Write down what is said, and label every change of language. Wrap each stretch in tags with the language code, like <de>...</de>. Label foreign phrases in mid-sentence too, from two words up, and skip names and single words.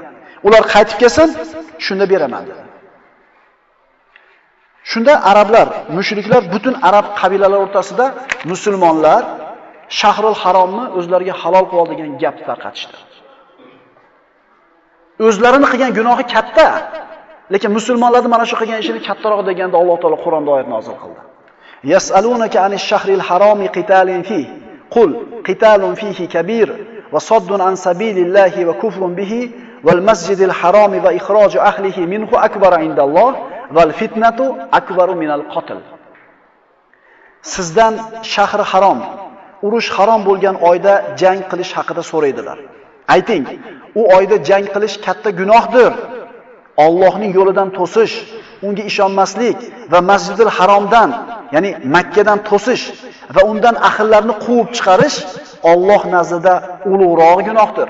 <uz>Ular qaytib kelsin, shunda beraman dedi. Shunda arablar, mushriklar butun arab qabilalari o'rtasida musulmonlar Shahrul Haromni o'zlariga halol qilib olgan gap tarqatishdi. O'zlarini qilgan gunohi katta, lekin musulmonlarning mana shu qilgan ishini kattaroq deganda Alloh taolo Qur'onda oyat nozil qildi.</uz> <ar>يسألونك عن الشهر الحرام قتال فيه قل قتال فيه كبير وصد عن سبيل الله وكفر به والمسجد الحرام وإخراج أهله منه أكبر عند الله والفتنة أكبر من القتل.</ar> <uz>Sizdan shahri harom, urush harom bo'lgan oyda jang qilish haqida so'raydilar. Ayting, u oyda jang qilish katta gunohdir. Allohning yo'lidan to'sish, unga ishonmaslik va Masjidil Haromdan, ya'ni Makkadan to'sish va undan ahillarni quvib chiqarish Alloh nazdida ulug'roq gunohdir.</uz>